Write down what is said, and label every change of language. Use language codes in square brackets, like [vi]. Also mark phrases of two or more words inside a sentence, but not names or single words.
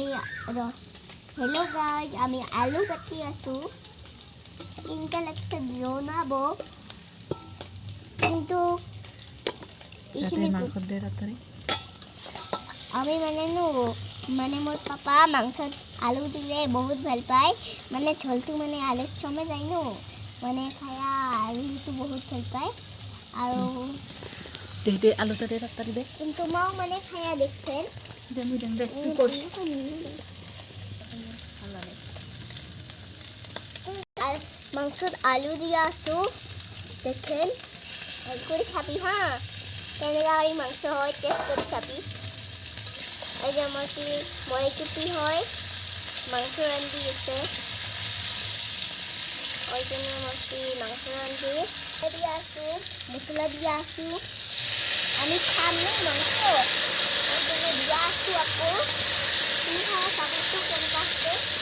[as] আমি আলু কাটি আছো ইনকা লাগছে বনাবো কিন্তু আমি মানে মোর পাপা মাংসত আলু দিলে বহুত ভাল পায় মানে ঝোলটো মানে আলুত চমে যায় ন মানে খায়া আলুটো বহুত ভাল পায় আৰু [bn] দে আলুটা দে তাড়াতাড়ি দে কিন্তু মাও মানে খায়া দেখছেন দে তুই আর মাংসত আলু দিয়া আছো দেখেন করে খাবি হ্যাঁ কেনেকা এই মাংস হয় টেস্ট করে খাবি এই যে আমার কি মরাইকুটি হয় মাংস রান্ধি গেছে ওই জন্য আমার কি মাংস রান্ধি দিয়ে আসু মশলা দিয়ে আসু আমি খাম না মাংস ওই জন্য দিয়ে আসু আপু তুমি খাওয়া খাবার তো কেমন আসছে